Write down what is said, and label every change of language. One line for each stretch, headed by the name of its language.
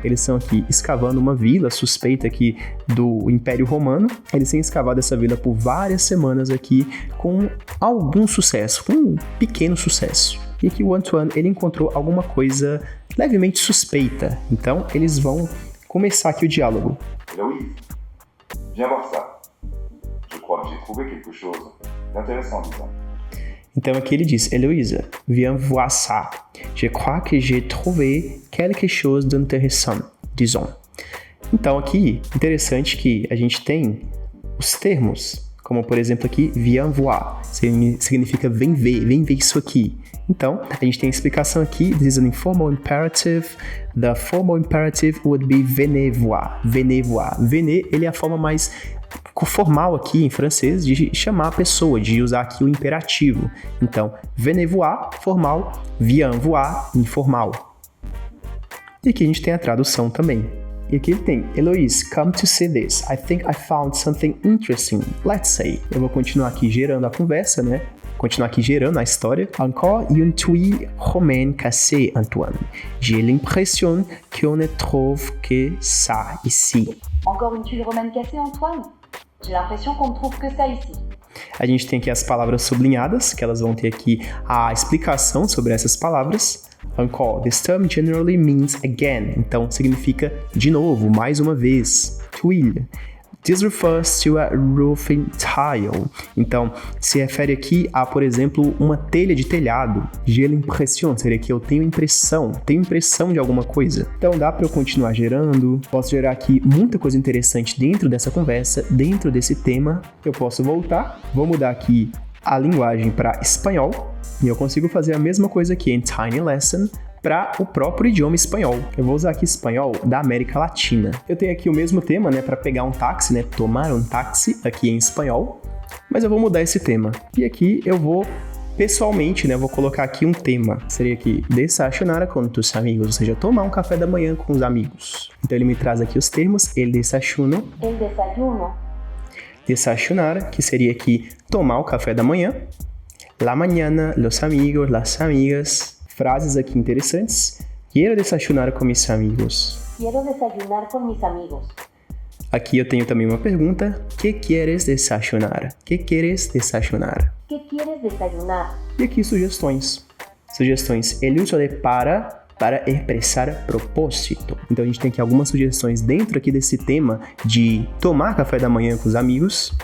Portuguese: Eles estão aqui escavando uma vila suspeita aqui do Império Romano. Eles têm escavado essa vila por várias semanas aqui com algum sucesso, com um pequeno sucesso. E aqui o Antoine, ele encontrou alguma coisa levemente suspeita. Então, eles vão começar aqui o diálogo.
French: Héloïse, viens voir ça. Je crois que j'ai trouvé quelque chose d'intéressant, disons.
Portuguese: Então aqui ele diz, Héloïse,
French: viens voir ça. Je crois que j'ai trouvé quelque chose d'intéressant, disons.
Portuguese: Então aqui, interessante que a gente tem os termos, como por exemplo aqui,
French: viens voir,
Portuguese: significa vem ver isso aqui. Então, a gente tem a explicação aqui,
English: this is an informal imperative, the formal imperative would be
French: venez voir. Venez voir. Venez,
Portuguese: ele é a forma mais formal aqui em francês de chamar a pessoa, de usar aqui o imperativo. Então,
French: venez voir,
Portuguese: formal,
French: viens voir,
Portuguese: informal. E aqui a gente tem a tradução também. E aqui ele tem,
English: Heloise, come to see this. I think I found something interesting. Let's say.
Portuguese: Eu vou continuar aqui gerando a conversa, né? Continuar aqui gerando a história.
French: Encore une tuile romaine cassée, Antoine. J'ai l'impression qu'on ne trouve que ça ici. Encore une tuile romaine cassée, Antoine? J'ai l'impression qu'on ne trouve que ça ici.
Portuguese: A gente tem aqui as palavras sublinhadas, que elas vão ter aqui a explicação sobre essas palavras.
English: Encore, this term generally means again.
Portuguese: Então, significa de novo, mais uma vez.
French: Tuile.
English: This refers to a roofing tile.
Portuguese: Então, se refere aqui a, por exemplo, uma telha de telhado.
French: J'ai l'impression,
Portuguese: seria que eu tenho impressão de alguma coisa. Então, dá para eu continuar gerando. Posso gerar aqui muita coisa interessante dentro dessa conversa, dentro desse tema. Eu posso voltar, vou mudar aqui a linguagem para espanhol. E eu consigo fazer a mesma coisa aqui em Tiny Lesson para o próprio idioma espanhol. Eu vou usar aqui espanhol da América Latina. Eu tenho aqui o mesmo tema, né, para pegar um táxi, né, tomar um táxi aqui em espanhol, mas eu vou mudar esse tema. E aqui eu vou, pessoalmente, né, vou colocar aqui um tema. Seria aqui,
Spanish: desayunar con tus amigos,
Portuguese: ou seja, tomar um café da manhã com os amigos. Então ele me traz aqui os termos, el desayuno.
Spanish: El desayuno.
Portuguese: Desayunar, que seria aqui tomar o café da manhã.
Spanish: La mañana, los amigos, las amigas.
Portuguese: Frases aqui interessantes.
Spanish: Quiero desayunar con mis amigos. Quiero desayunar con mis amigos.
Portuguese: Aqui eu tenho também uma pergunta.
Spanish: ¿Qué quieres desayunar? ¿Qué quieres desayunar? ¿Qué quieres desayunar?
Portuguese: E aqui sugestões. Sugestões. El uso de para expressar propósito. Então a gente tem aqui algumas sugestões dentro aqui desse tema de tomar café da manhã com os amigos.